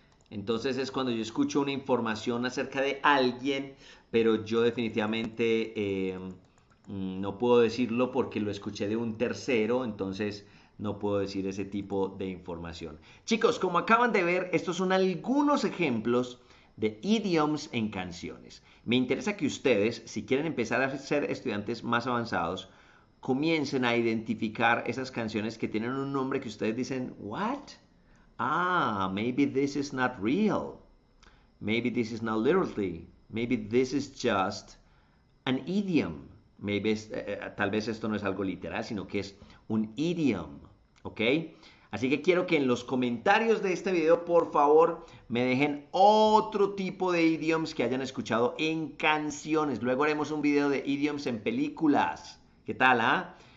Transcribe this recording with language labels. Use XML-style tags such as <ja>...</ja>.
<es>Entonces es cuando yo escucho una información acerca de alguien, pero yo definitivamente no puedo decirlo porque lo escuché de un tercero, entonces no puedo decir ese tipo de información. Chicos, como acaban de ver, estos son algunos ejemplos de idioms en canciones. Me interesa que ustedes, si quieren empezar a ser estudiantes más avanzados, comiencen a identificar esas canciones que tienen un nombre que ustedes dicen, ¿what?</es> <en>Ah, maybe this is not real. Maybe this is not literally. Maybe this is just an idiom.</en> <es>Maybe tal vez esto no es algo literal, sino que es un idiom. ¿Ok? Así que quiero que en los comentarios de este video, por favor, me dejen otro tipo de idioms que hayan escuchado en canciones. Luego haremos un video de idioms en películas. ¿Qué tal, ah?</es>